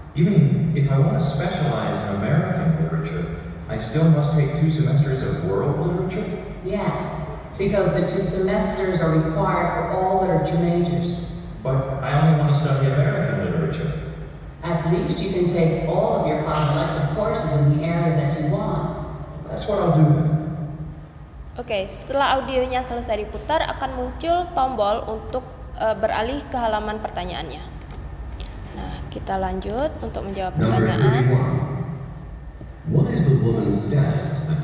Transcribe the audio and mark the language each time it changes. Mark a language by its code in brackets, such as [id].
[en] You mean, if I want to specialize in American literature, I still must take 2 semesters of world literature? Yes, because the 2 semesters are required for all literature majors. But I only want to study American literature. At least you can take all of your 5 elective courses in the area that you want. That's what I'll do then. [id] Oke, setelah audionya selesai diputar akan muncul tombol untuk beralih ke halaman pertanyaannya. Nah, kita lanjut untuk menjawab [en] Number [id] pertanyaan. [en] 31. What is the woman's status at